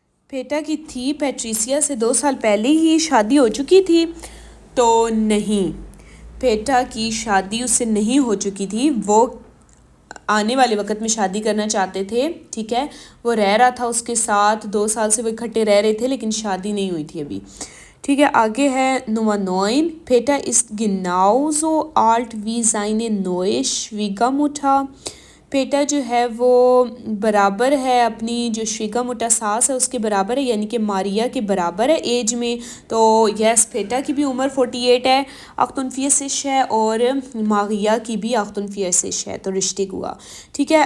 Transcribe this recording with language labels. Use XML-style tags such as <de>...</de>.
<hi>फेटा की थी पैट्रिसिया से 2 साल पहले ही शादी हो चुकी थी, तो नहीं, फेटा की शादी उससे नहीं हो चुकी थी, वो आने वाले वक्त में शादी करना चाहते थे, ठीक है, वो रह रहा था उसके साथ, 2 साल से वो इकट्ठे रह रहे थे, लेकिन शादी नहीं हुई थी अभी, ठीक है। आगे है</hi> <de>Nummer 9, Peter ist genauso alt wie seine neue Schwiegermutter।</de> <hi>PETA जो है वो बराबर है अपनी जो श्रीगामुटा सास है उसके बराबर है, यानी कि मारिया के बराबर है एज में। तो यस, पेटा की भी उम्र 48 है, अख्तुनफियसिश है, और मारिया की भी अख्तुनफियसिश है, तो रिश्ते हुआ, ठीक है।</hi>